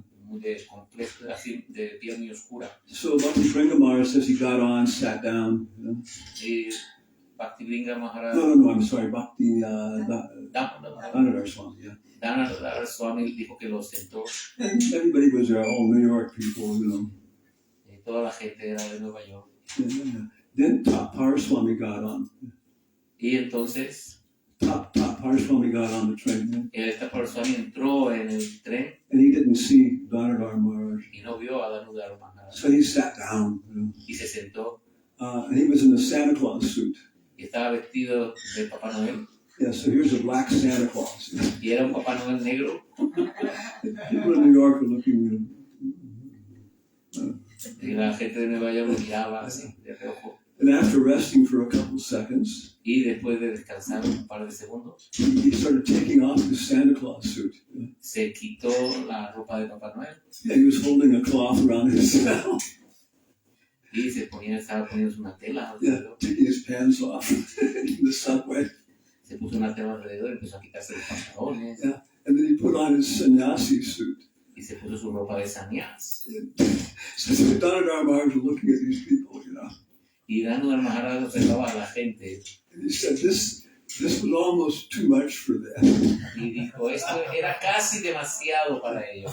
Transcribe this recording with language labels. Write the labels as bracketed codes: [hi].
[es] Muy de complejo, así de piel muy oscura. [en] So Bhakti Maharaj says he got on, sat down. [es] Y Bhakti Maharaj. [en] No, I'm sorry, Bhakti Damodar Swami, yeah. [es] Damodar Swami dijo que lo sentó. [en] And everybody was there, all New York people, [es] Y toda la gente era de Nueva York. [en] Yeah. Then Patita Swami got on. [es] Y entonces [en] Patita Swami got on the train. [es] esta persona entró en el tren. [en] And he didn't see Damodar Maharaj. [es] Y no vio a Damodar Maharaj. [en] So he sat down. [es] Y se sentó. [en] And he was in a Santa Claus suit. [es] Y estaba vestido de Papá Noel. [en] Yeah, so here's a black Santa Claus. [es] Y era un Papá Noel negro. [en] People in New York are looking. [es] Y la gente de Nueva York lo miraba así, de reojo. [en] And after resting for a couple seconds, [es] Y después de descansar un par de segundos, [en] he started taking off his Santa Claus suit. [es] se quitó la ropa de Papá Noel. [en] Yeah, he was holding a cloth around his mouth. [es] Y estaba poniendo una tela [en] Yeah, [es] alrededor. [en] taking his pants off in the subway. [es] Se puso una tela alrededor y empezó a quitarse los pantalones. [en] Yeah, and then he put on his sannyasi suit. [es] Y se puso su ropa de sannyas. [en] So Damodar Maharaj was looking at these people, [es] Y Damodar Maharaj observaba a la gente. [en] And he said, this was almost too much for them. [es] Y dijo, esto era casi demasiado para ellos.